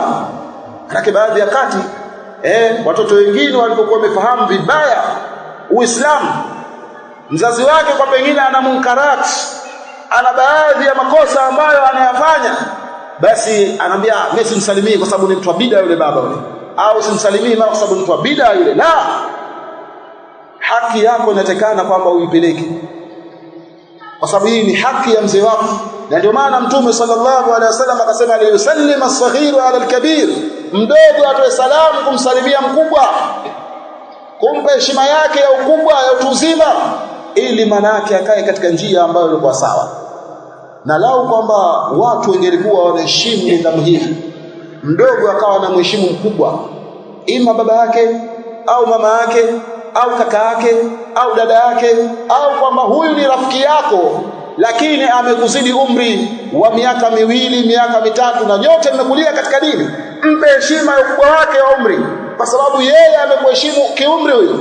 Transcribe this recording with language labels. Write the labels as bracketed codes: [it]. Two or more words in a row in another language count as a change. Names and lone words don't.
[sw] Maana baadhi ya kati watoto wengine walipokuwa wamefahamu vibaya Uislamu, mzazi wake kwa pengine ana munkarati, ana baadhi ya makosa ambayo anayafanya, basi anambia mimi simsalimii kwa sababu ni mtu wa bid'a yule baba yule, au simsalimii mama kwa sababu ni mtu wa bid'a yule. La, haki yako inatakana kwamba uipeleke, kwa sababu hii ni haki ya mzee wako. Na ndio maana Mtume [ar] صلى الله عليه وسلم [sw] akasema [ar] لا يسلم الصغير على الكبير, [sw] mdogo atoe salamu kumsalimia mkubwa, kumpa heshima yake ya ukubwa, ya utu uzima, ili manake akae katika njia ambayo ilikuwa sawa. Na lau kwamba watu wengelikuwa wanaheshimu nidhamu hii, mdogo akawa anamheshimu mkubwa, ima baba yake au mama yake au kaka yake au dada yake, au kwamba huyu ni rafiki yako lakini amekuzidi umri wa miaka 2, miaka 3 na nyote mmekulia katika dini, mpe heshima ya ukubwa wake wa umri, kwa sababu yeye amekuheshimu kiumri huyo.